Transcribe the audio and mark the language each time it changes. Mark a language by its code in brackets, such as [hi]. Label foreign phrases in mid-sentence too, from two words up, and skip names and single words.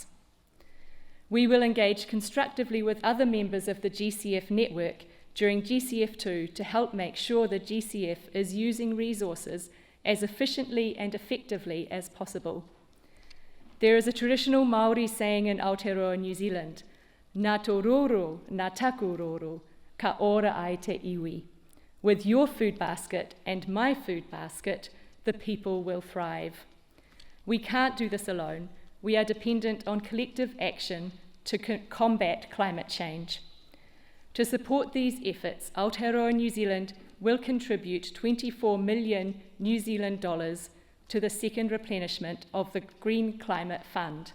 [en] We will engage constructively with other members of the GCF network during GCF-2 to help make sure the GCF is using resources as efficiently and effectively as possible. There is a traditional Māori saying in Aotearoa New Zealand, [mi] "Nā tō roro, nā taku roro, ka ora ai te iwi." [en] With your food basket and my food basket, the people will thrive. We can't do this alone. We are dependent on collective action to combat climate change. To support these efforts, Aotearoa New Zealand will contribute 24 million New Zealand dollars to the second replenishment of the Green Climate Fund.